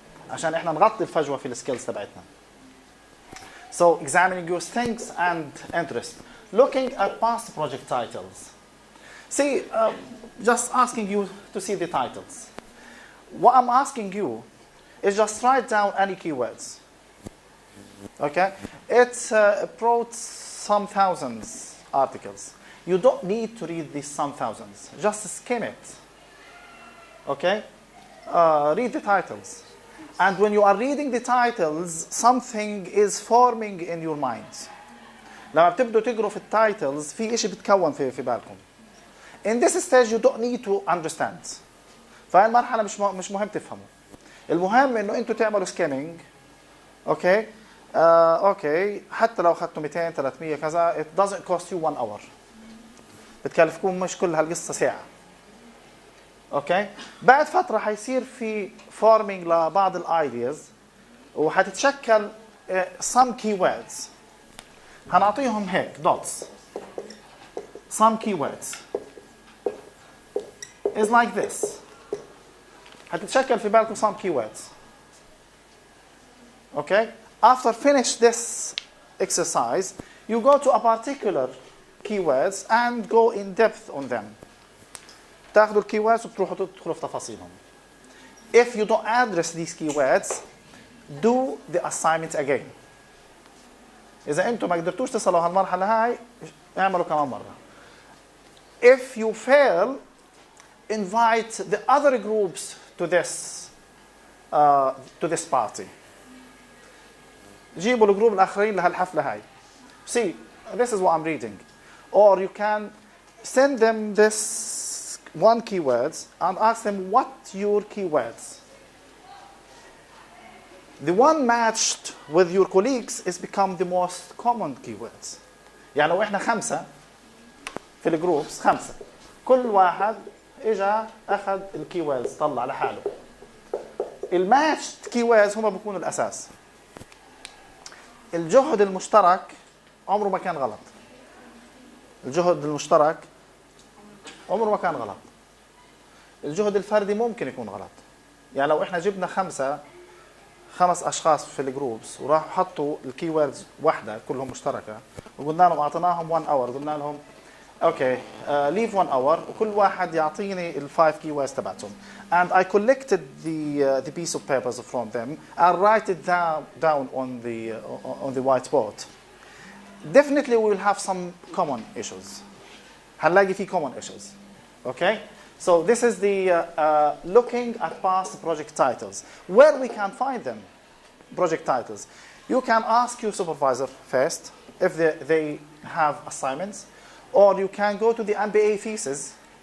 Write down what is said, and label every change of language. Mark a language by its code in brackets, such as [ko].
[ar] عشان إحنا نغطي الفجوة في الskills تبعتنا. [en] So examining your strengths and interests. Looking at past project titles. See, just asking you to see the titles. What I'm asking you is just write down any keywords. Okay? It brought some thousands articles. You don't need to read these some thousands. Just skim it. Okay? Read the titles. And when you are reading the titles, something is forming in your mind. [ar] لما بتبدوا تقروا في التايتلز في إشي بتكون في بالكم. [en] In this stage you don't need to understand. [ar] فهي المرحلة مش مهم تفهموا. المهم إنه أنتوا تعملوا سكانينج. أوكي؟ أوكي حتى لو أخذتوا 200 300 كذا [en] it doesn't cost you 1 hour. [ar] بتكلفكم مش كل هالقصة ساعة. اوكي بعد فتره حيصير في فورمينج لبعض الايدياز وحتتشكل [en] some keywords. [ar] هنعطيهم هيك dots. [en] Some keywords is like this. [ar] حتتشكل في بالكم [en] some keywords. Okay? After finish this exercise, you go to a particular keywords and go in depth on them. [ar] تاخذوا الكيوردز وتروحوا تدخلوا في تفاصيلهم. [en] If you don't address these keywords, do the assignment again. [ar] إذا أنتم ما قدرتوش تصلوا هالمرحلة هاي اعملوا كمان مرة. [en] If you fail, invite the other groups to this party. [ar] جيبوا الجروب الآخرين لهالحفلة هاي. [en] See, this is what I'm reading. Or you can send them this one keywords and ask them what your keywords. The one matched with your colleagues is become the most common keywords. [ar] يعني لو احنا 5 في الجروبس 5 كل واحد اجا اخذ الكيوردز طلع لحاله. الماتشد كيوردز هم بيكونوا الاساس. الجهد المشترك عمره ما كان غلط. الجهد المشترك عمره ما كان غلط. الجهد الفردي ممكن يكون غلط. يعني لو احنا جبنا 5 اشخاص في الجروبس وراحوا حطوا الكيوردز واحده كلهم مشتركه وقلنا لهم اعطيناهم 1 اور قلنا لهم اوكي leave 1 اور وكل واحد يعطيني ال5 keywords تبعتهم [en] and I collected the piece of papers from them and write it down on the whiteboard. Definitely we will have some common issues. [ar] هنلاقي في [en] common issues. Okay? So this is the looking at past project titles. Where we can find them, project titles. You can ask your supervisor first if they have assignments, or you can go to the MBA thesis.